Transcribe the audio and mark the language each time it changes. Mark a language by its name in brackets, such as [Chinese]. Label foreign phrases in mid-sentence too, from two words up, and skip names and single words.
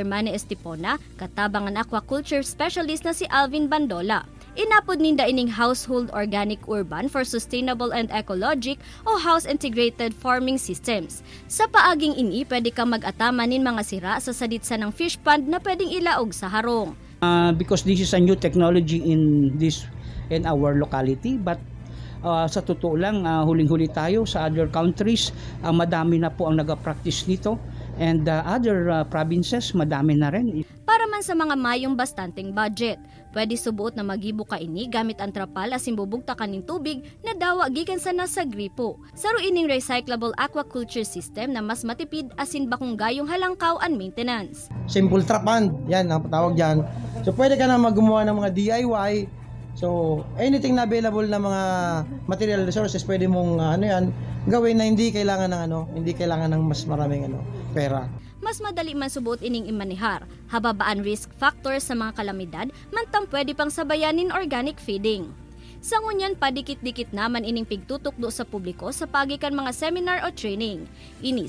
[Bikol] Manny Estipona, katabang ang aquaculture specialist na si Alvin Bandola. Inapod ninda ining Household Organic Urban for Sustainable and Ecologic o House Integrated Farming Systems. Sa paaging ini, pwede kang mag-atama nin mga sira sa saditsa ng fish pond na pwedeng ilaog sa harong. [English] Because this is a new technology in our locality, but [Filipino] sa totoo lang, huling-huli tayo sa [English] other countries, [Filipino] madami na po ang nag-practice nito, [English] and other provinces, [Filipino] madami na rin. [Bikol] Para man sa mga mayong bastanteng budget, pwede subuot na magibo ka ini gamit ang trapal asin bubugta kaning tubig na dawa gikan sa nasa gripo. Saro ining recyclable aquaculture system na mas matipid asin bakong gayong halangkaw and maintenance. [Filipino] Simple trapan, yan ang tawag dyan. So pwede ka na gumawa ng mga DIY. So, anything na available na mga [English] material resources, [Filipino] pwede mong gawin na hindi kailangan ng mas maraming pera. [Bikol] Mas madali man subuot ining imanihar, hababaan [English] risk factors [Bikol] sa mga kalamidad, mantang pwede pang sabayanin organic feeding. Sa ngunyan, padikit-dikit naman ining pigtutukdo sa publiko sa pagikan mga seminar o training.